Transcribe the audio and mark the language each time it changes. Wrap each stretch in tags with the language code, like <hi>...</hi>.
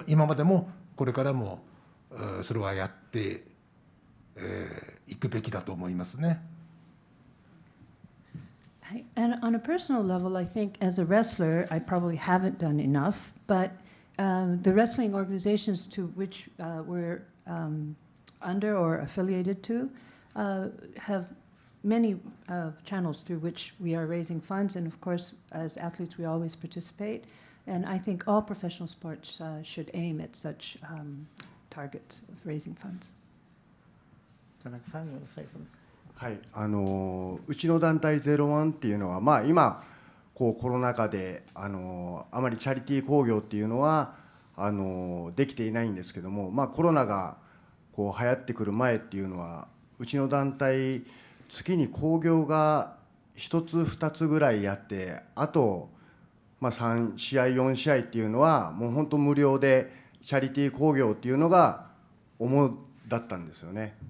<ja>今までもこれからもそれはやっていくべきだと思いますね。</ja> <en>And on a personal level, I think as a wrestler, I probably haven't done enough, but the wrestling organizations to which we're under or affiliated to have many channels through which we are raising funds, and of course, as athletes, we always participate. And I think all professional sports should aim at such targets of raising funds. Tanakaさん、you want to say something?</en> <ja>はい、うちの団体01っていうのは、今コロナ禍であまりチャリティー興行っていうのはできていないんですけども、コロナが流行ってくる前っていうのはうちの団体月に興行が1つ2つぐらいやって、あと、3試合4試合っていうのはもう本当無料でチャリティー興行っていうのが主だったんですよね。</ja>